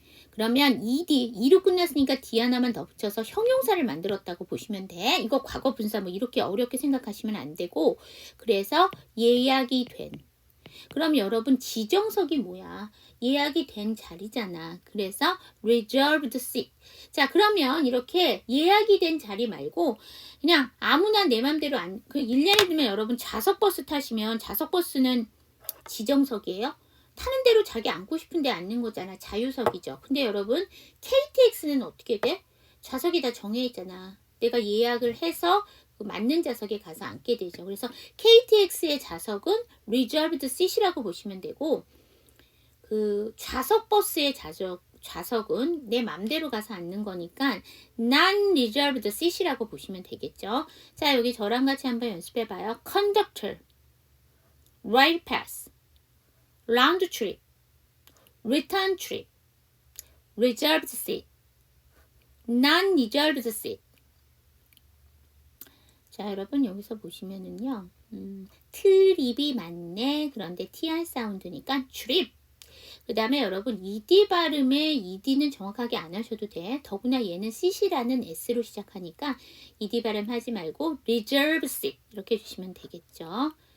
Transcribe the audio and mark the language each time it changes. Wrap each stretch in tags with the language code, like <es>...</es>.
<ko>그러면 ED로 끝났으니까 D 하나만 더 붙여서 형용사를 만들었다고 보시면 돼. 이거 과거 분사 뭐 이렇게 어렵게 생각하시면 안 되고, 그래서 예약이 된. 그럼 여러분 지정석이 뭐야? 예약이 된 자리잖아. 그래서</ko> <en>reserved seat.</en> <ko>자, 그러면 이렇게 예약이 된 자리 말고 그냥 아무나 내 맘대로 예를 들면 여러분 좌석버스 타시면 좌석버스는 지정석이에요? 타는 대로 자기 앉고 싶은데 앉는 거잖아. 자유석이죠. 근데 여러분 KTX는 어떻게 돼? 좌석이 다 정해 있잖아. 내가 예약을 해서 그 맞는 좌석에 가서 앉게 되죠. 그래서 KTX의 좌석은</ko> <en>reserved seat</en> <ko>이라고 보시면 되고, 그 좌석 버스의 좌석은 내 맘대로 가서 앉는 거니까</ko> <en>non-reserved seat</en> <ko>이라고 보시면 되겠죠. 자, 여기 저랑 같이 한번 연습해 봐요.</ko> <en>conductor, right pass, round trip, return trip, reserved seat, non-reserved seat.</en> <ko>자, 여러분 여기서 보시면은요. 트립이 맞네. 그런데 TR 사운드니까 trip. 그 다음에 여러분 ED 발음에 ED는 정확하게 안 하셔도 돼. 더구나 얘는 CC라는 S로 시작하니까 ED 발음 하지 말고</ko> <en>reserve seat</en> <ko>이렇게 해주시면 되겠죠.</ko>